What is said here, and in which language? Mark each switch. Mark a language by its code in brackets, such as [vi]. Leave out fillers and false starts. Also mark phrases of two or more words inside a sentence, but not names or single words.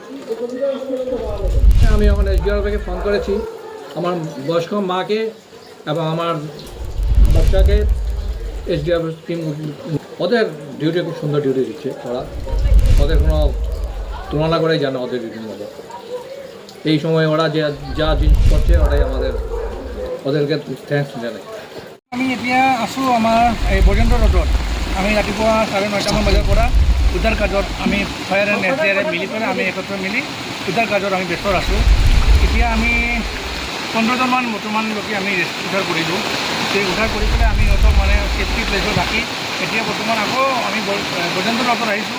[bn] আমি এখন এসডিআরএফকে ফোন করেছি, আমার বয়স্ক মাকে এবং আমার বাচ্চাকে এসডিআরএফ টিম ওদের ডিউটি খুব সুন্দর ডিউটি দিচ্ছে ওরা, ওদের কোনো তুলনা করেই জানে ওদের ডিউটির মতো। এই সময় ওরা যা জিনিস করছে ওটাই ওদেরকে থ্যাঙ্কস জানাই। [as] আমি এতিয়া আছোঁ আমাৰ এই বৈজেন্দ্ৰ ৰোডত। আমি ৰাতিপুৱা 9:30মান বজাৰ পৰা উদ্ধাৰ কাৰ্যত আমি ফায়াৰ এণ্ড এছডিআৰএফ মিলি পেলাই আমি একত্ৰ মিলি উদ্ধাৰ কাৰ্যত আমি ব্যস্ত আছোঁ। এতিয়া আমি 15জনমান বৰ্তমান লোকে আমি উদ্ধাৰ কৰিলোঁ। সেই উদ্ধাৰ কৰি পেলাই আমি সিহঁতক মানে ছেফটি প্লেচত ৰাখি এতিয়া বৰ্তমান আকৌ আমি বৈজেন্দ্ৰ ৰোডত আহিছোঁ।